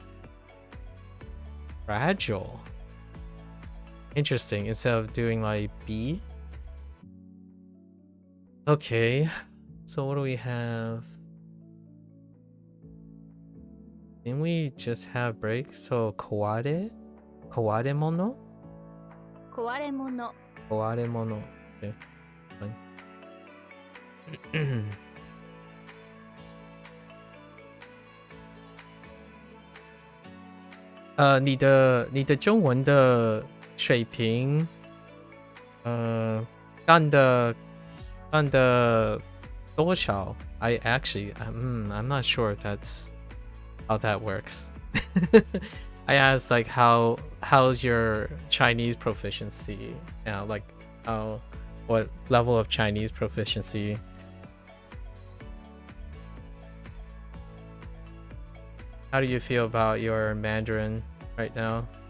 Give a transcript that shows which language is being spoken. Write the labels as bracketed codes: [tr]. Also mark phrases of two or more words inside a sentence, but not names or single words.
[en] Fragile. Interesting. Instead of doing like B. Okay. So what do we have? Didn't we just have break? [ja] So 壊れ? 壊れ物? 壊れ物壊れ物. [en] Okay. Fine. [zh] Uh, 你的中文的水平，干的多少? [en] I actually, I'm not sure if that's how that works. I asked like how's your Chinese proficiency? Yeah, like what level of Chinese proficiency? How do you feel about your Mandarin right now?